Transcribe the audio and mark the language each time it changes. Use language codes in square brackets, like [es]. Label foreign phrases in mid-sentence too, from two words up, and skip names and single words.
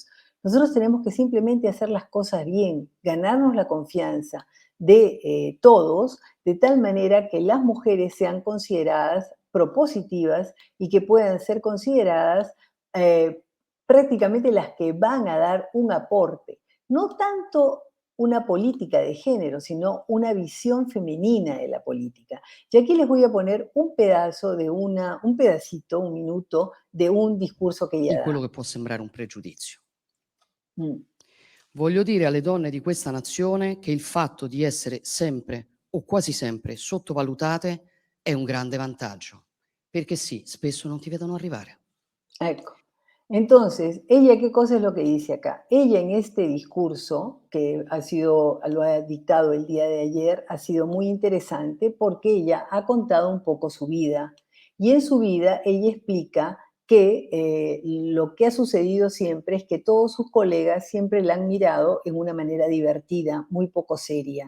[es] Nosotros tenemos que simplemente hacer las cosas bien, ganarnos la confianza de todos, de tal manera que las mujeres sean consideradas propositivas y que puedan ser consideradas prácticamente las que van a dar un aporte. No tanto una política de género, sino una visión femenina de la política. Y aquí les voy a poner un pedazo de un pedacito, un minuto, de un discurso que [it] Di ella quello da. che può sembrare un pregiudizio. Mm. Voglio dire alle donne di questa nazione che il fatto di essere sempre o quasi sempre sottovalutate è un grande vantaggio, perché sì, spesso non ti vedono arrivare. Ecco. [es] Entonces, ella, ¿qué cosa es lo que dice acá? Ella en este discurso, que lo ha dictado el día de ayer, ha sido muy interesante porque ella ha contado un poco su vida. Y en su vida ella explica que lo que ha sucedido siempre es que todos sus colegas siempre la han mirado en una manera divertida, muy poco seria.